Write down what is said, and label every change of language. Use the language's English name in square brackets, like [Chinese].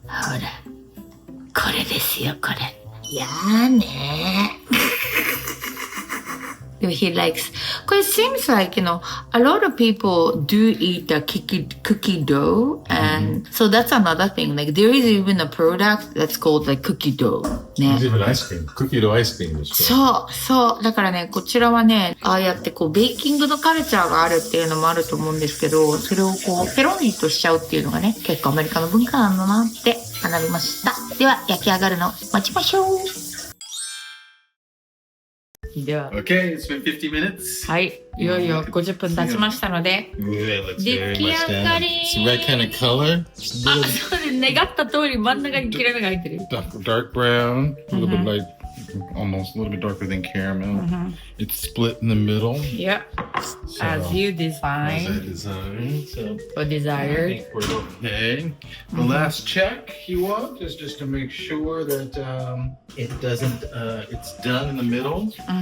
[Japanese] ほら、これですよこれ。やーねー。 [English] He likes, because it seems like, a lot of people do eat the cookie dough. And so that's another thing. Like there is even a product that's called like cookie dough. There's even ice cream. Cookie dough ice cream. [Japanese] そう。だからね、こちらはね、ああやってこう、ベーキングのカルチャーがあるっていうのもあると思うんですけど、それをこう、ペロリとしちゃうっていうのがね、結構アメリカの文化なんだなって学びました。では、焼き上がるの待ちましょう。では、 [English] Okay, it's been 50 minutes. [Japanese] はい、いよいよ50分経ちましたので、出来上がり。 [English] It's the right kind of color. [Japanese] あ、そうです。願った通り真ん中に切れ目が入ってる。 [English] Dark brown, a little bit like, almost a little bit darker than caramel. It's split in the middle. Yeah, as you design. As I designed. So Or I desired. think we're okay. The last check you want is just to make sure that it doesn't, it's done in the middle.